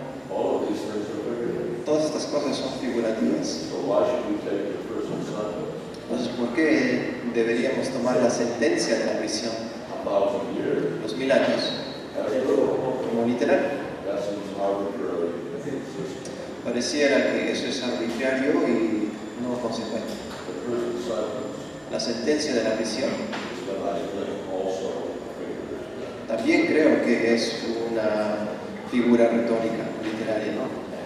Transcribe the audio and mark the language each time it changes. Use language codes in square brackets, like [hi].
[en] all of these things are figurative. [es] Todas estas cosas son figurativas. [en] So why should we take the prison sentence [es] Entonces, ¿por qué deberíamos tomar la sentencia de la prisión, [en] 1,000 years [es] los 1000 años, [en] as literal? [es] como literal? [en] That seems arbitrary and inconsistent. [es] Pareciera que eso es arbitrario y no consecuente. [en] The prison sentence [es] La sentencia de la prisión [en] is what I think also figurative. [es] también creo que es una figura retórica, literaria, ¿no?